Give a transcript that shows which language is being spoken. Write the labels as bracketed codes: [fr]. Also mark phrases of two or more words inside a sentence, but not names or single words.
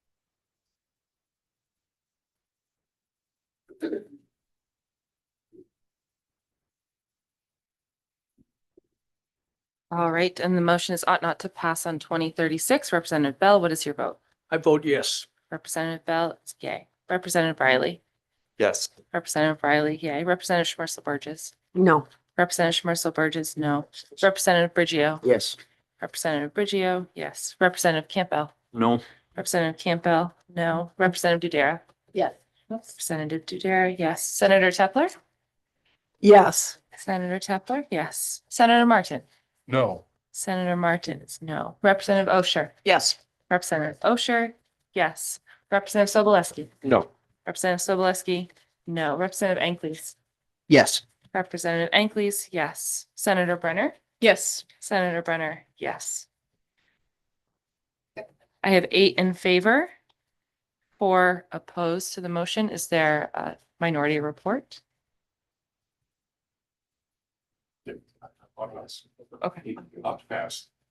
[en] All right, and the motion is ought not to pass on 2036. Representative Bell, what is your vote? I vote yes. Representative Bell, it's yay. Representative Riley. Yes. Representative Riley, yay. Representative Schmerzel Burgess. No. Representative Schmerzel Burgess, no. Representative Brigio. Yes. Representative Brigio, yes. Representative Campbell. No. Representative Campbell, no. Representative Dudera. Yes. Representative Dudera, yes. Senator Tepler. Yes. Senator Tepler, yes. Senator Martin. No. Senator Martin is no. Representative Osher. Yes. Representative Osher, yes. Representative Sobolewski. No. Representative Sobolewski, no. Representative Ankleys. Yes. Representative Ankleys, yes. Senator Brenner. Yes. Senator Brenner, yes. I have 8 in favor, 4 opposed to the motion. Is there a minority report? Okay. Pass.